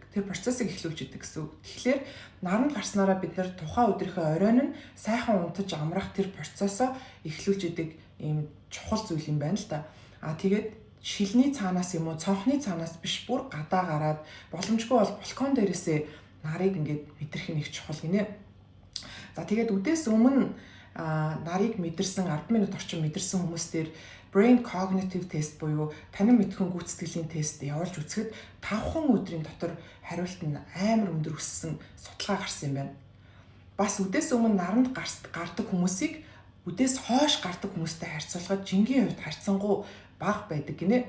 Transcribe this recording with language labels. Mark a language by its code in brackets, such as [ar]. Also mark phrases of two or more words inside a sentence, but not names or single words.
[mn] Тэр процессыг эхлүүлж идэг гэсэн үг. Тэгэхээр наранд гарснараа бид нэр тухайн өдрийнхөө оройн нь сайхан унтаж амрах тэр процессоо эхлүүлж идэг ийм чухал зүйл юм байна л да. Тэгээд шилний цаанаас юм уу, цонхны цаанаас биш бүр гадаа гараад боломжгүй бол балкон дээрээсээ нарыг ингээд мэдрэх нь их чухал гинэ. За тэгээд үдээс өмнө нарыг мэдэрсэн 10 минут орчим мэдэрсэн хүмүүс дээр [en] brain cognitive test [mn] буюу танин мэдхэн гүйцэтгэлийн тест явуулж үзэхэд 5 өдрийн дотор хариулт нь амар өндөр өссөн судалгаа гарсан юм байна. Бас үдээс өмнө наранд гардаг хүмүүсийг үдээс хойш гардаг хүмүүстэй харьцуулахад жингийн хувьд харьцангуй бага байдаг гинэ.